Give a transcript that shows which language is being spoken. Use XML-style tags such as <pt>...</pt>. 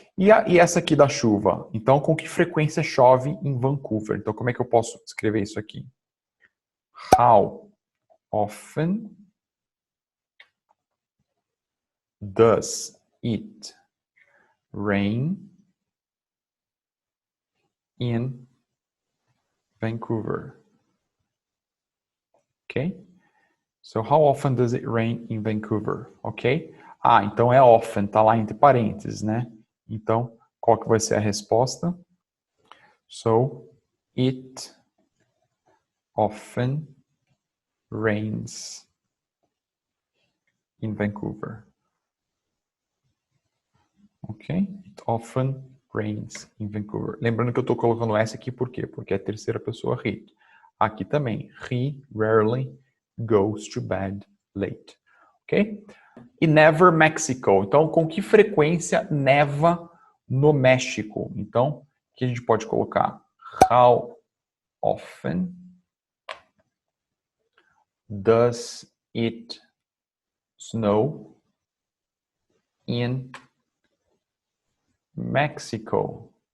<pt>E essa aqui da chuva? Então, com que frequência chove em Vancouver? Então, como é que eu posso escrever isso aqui?</pt> <en>How often does it rain in Vancouver? Ok? So, how often does it rain in Vancouver? Ok?</en> <pt>Ah, então é often, tá lá entre parênteses, né? Então, qual que vai ser a resposta?</pt> <en>So, it often rains in Vancouver. Ok? It often rains in Vancouver.</en> <pt>Lembrando que eu estou colocando S aqui por quê? Porque é a terceira pessoa he. Aqui também.</pt> <en>He rarely goes to bed late.</en> <pt>Ok? E</pt> <en>never Mexico.</en> <pt>Então, com que frequência neva no México? Então, o que a gente pode colocar?</pt> <en>How often does it snow in Mexico?</en>